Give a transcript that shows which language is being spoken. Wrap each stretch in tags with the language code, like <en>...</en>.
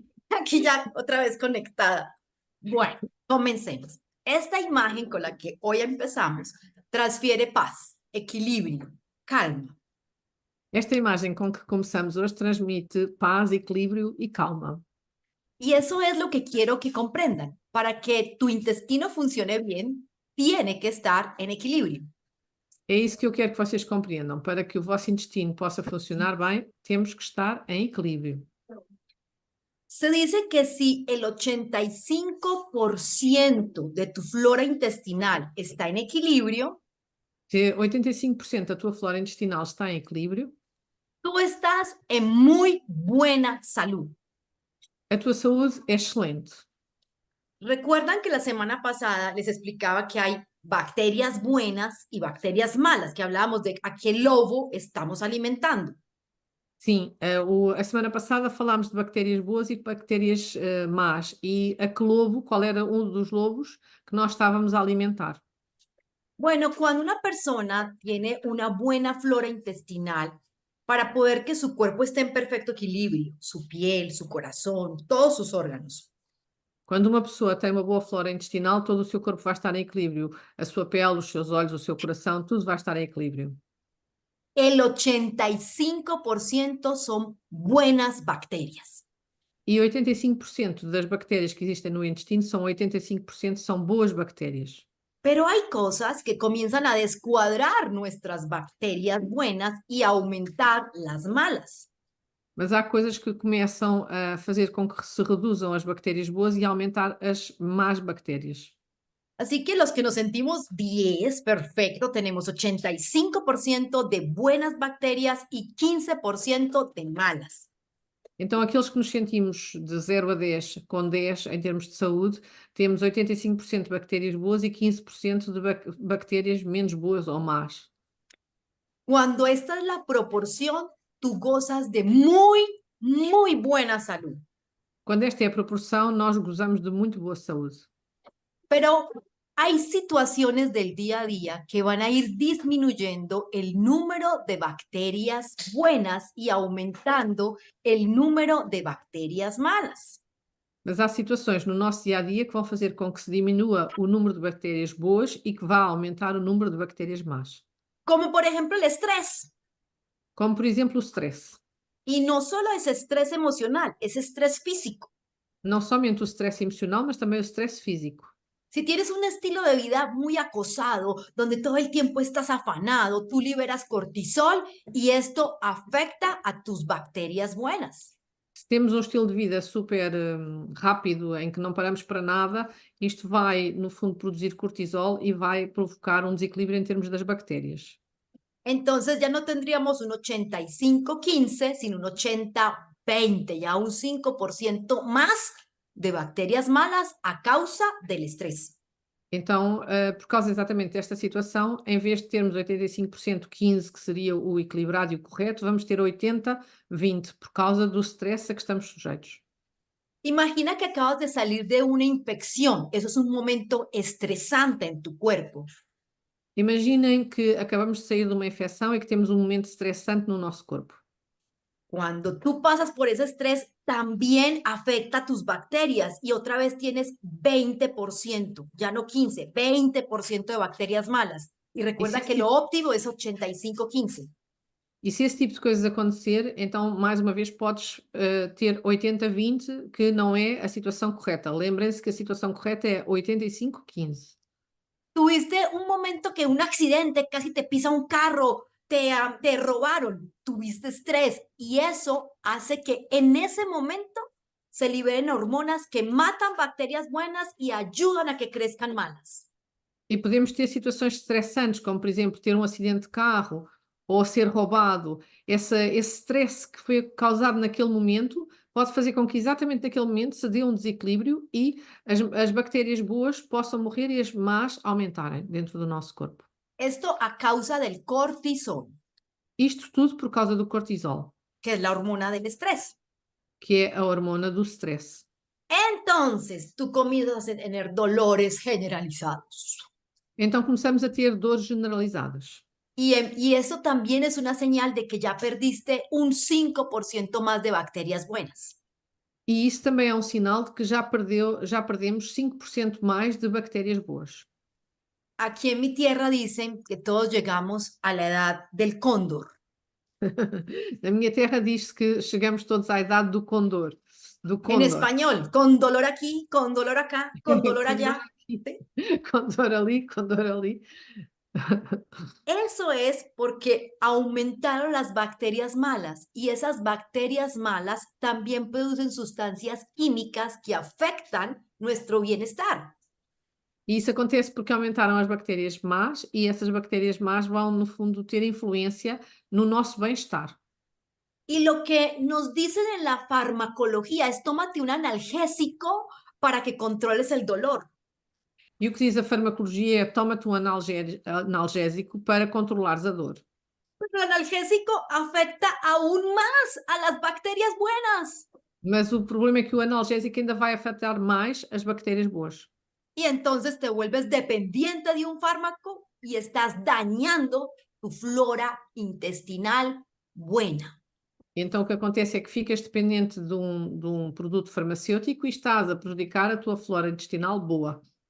<es>Aquí ya otra vez conectada. Bueno, comencemos. Esta imagen con la que hoy empezamos transfiere paz, equilibrio, calma.</es> <pt>Esta imagem com que começamos hoje transmite paz, equilíbrio e calma.</pt> <es>Y eso es lo que quiero que comprendan. Para que tu intestino funcione bien, tiene que estar en equilibrio.</es> <pt>É isso que eu quero que vocês compreendam. Para que o vosso intestino possa funcionar bem, temos que estar em equilíbrio.</pt> <es>Se dice que si el 85% de tu flora intestinal está en equilibrio,</es> <pt>Se 85% da tua flora intestinal está em equilíbrio,</pt> <es>tú estás en muy buena salud.</es> <pt>a tua saúde é excelente.</pt> <es>Recuerdan que la semana pasada les explicaba que hay bacterias buenas y bacterias malas, que hablábamos de a qué lobo estamos alimentando.</es> <pt>Sim, a semana passada falámos de bactérias boas e de bactérias más. E a que lobo, qual era um dos lobos que nós estávamos a alimentar?</pt> <es>Bueno, cuando una persona tiene una buena flora intestinal, para poder que su cuerpo esté en perfecto equilibrio, su piel, su corazón, todos sus órganos,</es> <pt>Quando uma pessoa tem uma boa flora intestinal, todo o seu corpo vai estar em equilíbrio. A sua pele, os seus olhos, o seu coração, tudo vai estar em equilíbrio.</pt> <es>el 85% son buenas bacterias.</es> <pt>E 85% das bactérias que existem no intestino são 85% são boas bactérias.</pt> <es>Pero hay cosas que comienzan a descuadrar nuestras bacterias buenas y a aumentar las malas.</es> <pt>Mas há coisas que começam a fazer com que se reduzam as bactérias boas e aumentar as más bactérias.</pt> <es>Así que los que nos sentimos 10, perfecto, tenemos 85% de buenas bacterias y 15% de malas.</es> <pt>Então, aqueles que nos sentimos de 0 a 10, com 10 em termos de saúde, temos 85% de bactérias boas e 15% de bactérias menos boas ou más.</pt> <es>Cuando esta es la proporción, tú gozas de muy, muy buena salud.</es> <pt>Quando esta é a proporção, nós gozamos de muito boa saúde.</pt> <es>Pero hay situaciones del día a día que van a ir disminuyendo el número de bacterias buenas y aumentando el número de bacterias malas.</es> <pt>Mas há situações no nosso dia a dia que vão fazer com que se diminua o número de bactérias boas e que vá aumentar o número de bactérias más.</pt> <es>Como por ejemplo el estrés.</es> <pt>Como, por exemplo, o stress.</pt> <es>Y no solo es estrés emocional, es estrés físico.</es> <pt>Não somente o stress emocional, mas também o stress físico.</pt> <es>Si tienes un estilo de vida muy acosado, donde todo el tiempo estás afanado, tú liberas cortisol y esto afecta a tus bacterias buenas.</es> <pt>Se temos um estilo de vida super rápido, em que não paramos para nada, isto vai, no fundo, produzir cortisol e vai provocar um desequilíbrio em termos das bactérias.</pt> <es>Entonces ya no tendríamos un 85-15, sino un 80-20, ya un 5% más de bacterias malas a causa del estrés.</es> <pt>Então, por causa exatamente desta situação, em vez de termos 85% 15, que seria o equilibrado e o correto, vamos ter 80-20, por causa do stress a que estamos sujeitos.</pt> <es>Imagina que acabas de salir de una infección. Eso es un momento estresante en tu cuerpo.</es> <pt>Imaginem que acabamos de sair de uma infecção e que temos um momento estressante no nosso corpo.</pt> <es>Cuando tú pasas por ese estrés, también afecta a tus bacterias y otra vez tienes 20%, ya no 15, 20% de bacterias malas. Y recuerda que lo óptimo es 85-15.</es> <pt>E se esse tipo de coisas acontecer, então, mais uma vez, podes ter 80-20, que não é a situação correta. Lembrem-se que a situação correta é 85-15.</pt> <es>Tuviste un momento que un accidente, casi te pisa un carro, te robaron, tuviste estrés y eso hace que en ese momento se liberen hormonas que matan bacterias buenas y ayudan a que crezcan malas.</es> <pt>E podemos ter situações estressantes, como, por exemplo, ter um acidente de carro ou ser roubado. Esse stress que foi causado naquele momento pode fazer com que exatamente naquele momento se dê um desequilíbrio e as bactérias boas possam morrer e as más aumentarem dentro do nosso corpo.</pt> <es>Esto a causa del cortisol,</es> <pt>Isto tudo por causa do cortisol,</pt> <es>que es la hormona del estrés.</es> <pt>que é a hormona do stress.</pt> <es>Entonces, tú comienzas a tener dolores generalizados.</es> <pt>Então começamos a ter dores generalizadas.</pt> <es>Y eso también es una señal de que ya perdiste un 5% más de bacterias buenas.</es> <pt>E isso também é um sinal de que já perdemos 5% mais de bactérias boas.</pt> <es>Aquí en mi tierra dicen que todos llegamos a la edad del cóndor.</es> <pt>Na minha terra diz-se que chegamos todos à idade do condor.</pt> <es>En español, con dolor aquí, con dolor acá, con dolor allá.</es> <pt>Condor ali, condor ali.</pt> <es>Eso es porque aumentaron las bacterias malas y esas bacterias malas también producen sustancias químicas que afectan nuestro bienestar.</es> <pt>E isso acontece porque aumentaram as bactérias más e essas bactérias más vão, no fundo, ter influência no nosso bem-estar.</pt> <es>Y lo que nos dicen en la farmacología es tómate un analgésico para que controles el dolor.</es> <pt>E o que diz a farmacologia é toma-te um analgésico para controlares a dor.</pt> <es>Pero el analgésico afecta aún más a las bacterias buenas.</es> <pt>Mas o problema é que o analgésico ainda vai afetar mais as bactérias boas.</pt> <es>Y entonces te vuelves dependiente de un fármaco y estás dañando tu flora intestinal buena.</es> <pt>Então o que acontece é que ficas dependente de um produto farmacêutico e estás a prejudicar a tua flora intestinal boa.</pt>